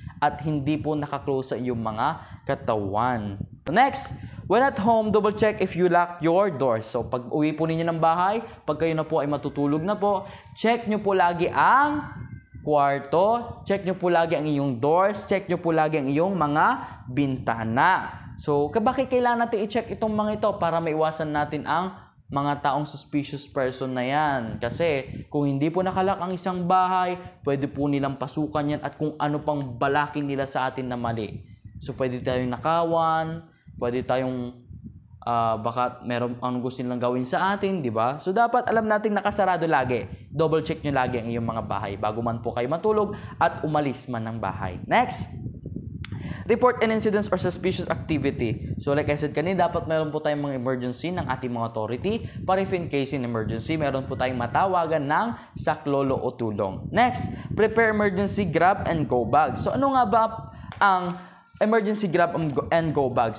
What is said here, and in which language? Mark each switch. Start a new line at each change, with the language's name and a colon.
Filipino: At hindi po naka-close sa iyong mga katawan. So, next.
English: When at home, double check if you lock your doors.
Filipino: So, pag uwi po ninyo ng bahay, pag kayo na po ay matutulog na po, check nyo po lagi ang kwarto, check nyo po lagi ang iyong doors, check nyo po lagi ang iyong mga bintana. So, bakit kailangan natin i-check itong mga ito para maiwasan natin ang mga taong suspicious person na yan? Kasi, kung hindi po nakalak ang isang bahay, pwede po nilang pasukan yan at kung ano pang balakin nila sa atin na mali. So, pwede tayong nakawan, pwede tayong baka meron ang gusto nilang gawin sa atin, di ba? So, dapat alam natin nakasarado lagi. Double check nyo lagi ang iyong mga bahay bago man po kayo matulog at umalis man ng bahay.
English: Next! Report an incidents or suspicious activity.
Filipino: So,
English: like I said
Filipino: kanina, dapat meron po tayong mga emergency ng ating mga authority para
English: if in case in emergency,
Filipino: meron po tayong matawagan ng saklolo o tulong. Next!
English: Prepare emergency grab and go bag.
Filipino: So, ano nga ba ang emergency grab and go bag?